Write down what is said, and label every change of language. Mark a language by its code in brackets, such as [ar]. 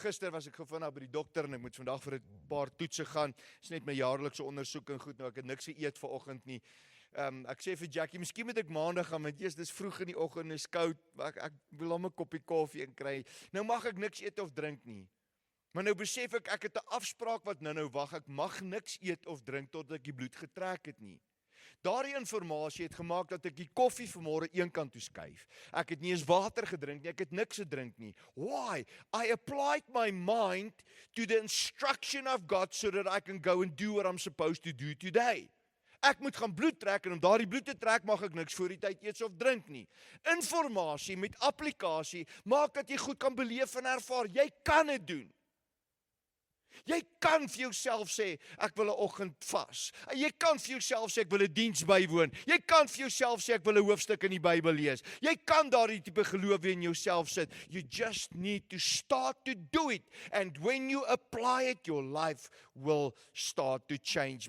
[af] Gister was ek vandag by die dokter en ek moet vandag vir 'n paar toetse gaan. Dis net my jaarlikse ondersoek en goed, nou ek het niks geëet vanoggend nie. Ek sê vir Jackie, miskien moet ek maandag gaan, want dis vroeg in die oggend, is koud, ek wil hom 'n koppie koffie inkry. Nou mag ek niks eet of drink nie. Maar nou besef ek het 'n afspraak wat nou wag, ek mag niks eet of drink totdat ek die bloed getrek het nie. Daardie informasie het gemaak dat ek die koffie vanmôre een kant toe skuif. Ek het nie eens water gedrink nie, ek het niks gedrink nie. [en] Why? I applied my mind to the instruction of God so that I can go and do what I'm supposed to do today. [af] Ek moet gaan bloed trek en om daardie bloed te trek mag ek niks voor die tyd eet of drink nie. Informasie met applikasie maak dat jy goed kan beleef en ervaar. Jy kan dit doen. Jy kan vir jouself sê, ek wil 'n oggend vas. Jy kan vir jouself sê, ek wil 'n diens bywoon. Jy kan vir jouself sê, ek wil 'n hoofstuk in die Bybel lees. Jy kan daardie tipe geloof in jouself sit. [en] You just need to start to do it. And when you apply it, your life will start to change.